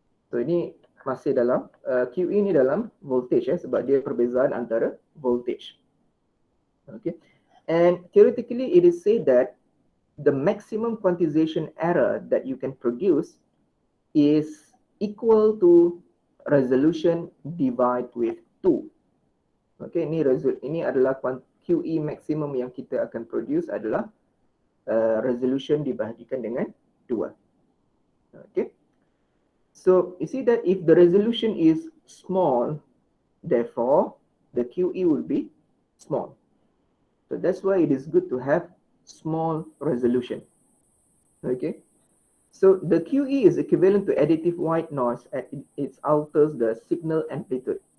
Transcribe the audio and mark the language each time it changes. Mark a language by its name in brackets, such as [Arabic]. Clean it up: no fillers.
[Malay] So ini masih dalam QE ni dalam voltage sebab dia perbezaan antara voltage. Okay. [English] And theoretically it is said that the maximum quantization error that you can produce is equal to resolution divided with 2. [Malay] Okay, ini adalah QE maximum yang kita akan produce adalah resolution dibahagikan dengan 2. Okay. [English] So you see that if the resolution is small, therefore the QE will be small. So that's why it is good to have small resolution. Okay. So the QE is equivalent to additive white noise as it alters the signal amplitude.